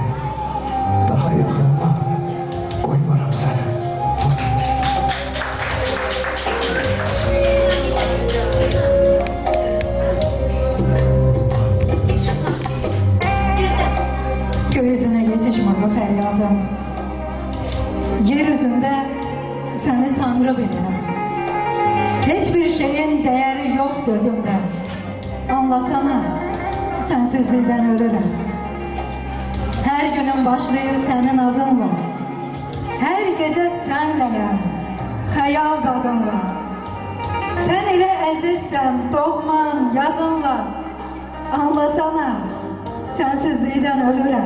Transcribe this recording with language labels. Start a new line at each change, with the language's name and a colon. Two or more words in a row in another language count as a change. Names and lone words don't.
Azerbaijani: Daha yaxınıma koymaram səni.
Turkish: Göğüzüne yetişmir bu feryadım. Yeryüzünde seni Tanrı bilirim. Hiçbir şeyin değeri yok gözümde. Anlasana,
Azerbaijani: Sensizlikdən ölürəm. Hər günüm başlayır sənin adınla. Hər gecə sənləyəm, xəyal qadınla. Sən elə əzizsən, doğman, yadınla. Anlasana, sensizlikdən ölürəm.